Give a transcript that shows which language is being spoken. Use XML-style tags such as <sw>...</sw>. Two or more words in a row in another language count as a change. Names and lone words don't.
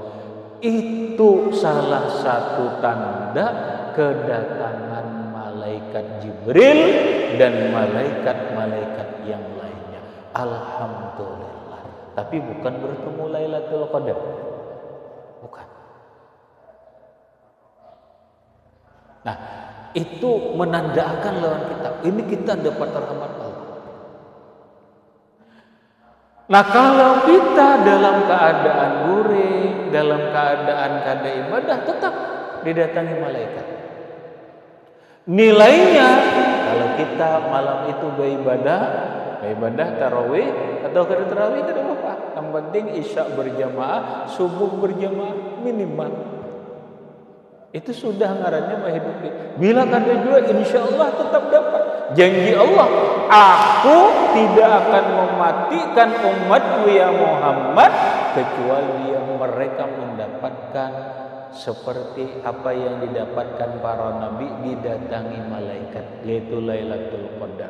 <id>Itu salah satu tanda kedatangan malaikat Jibril dan malaikat-malaikat yang lainnya.</id> <ar>Alhamdulillah.</ar> <id>Tapi bukan bertemu Lailatul Qadar. Bukan. Nah, itu menandakan lawan kita. Ini kita dapat rahmat Allah.</id> <bjn>Nah, kalau kita dalam keadaan guring, dalam keadaan kada ibadah, tetap didatangi malaikat.</bjn> <id>Nilainya, kalau kita malam itu beribadah tarawih atau kada tarawih tidak apa-apa. Yang penting isya berjamaah, subuh berjamaah minimal.</id> <bjn>Itu sudah ngarannya menghidupi. Bila kada juga,</bjn> <ar>insya Allah</ar> <bjn>tetap dapat.</bjn> <id>Janji Allah, aku tidak akan mematikan umatku ya Muhammad kecuali yang mereka mendapatkan seperti apa yang didapatkan para nabi, didatangi malaikat, yaitu Lailatul Qadar.</id>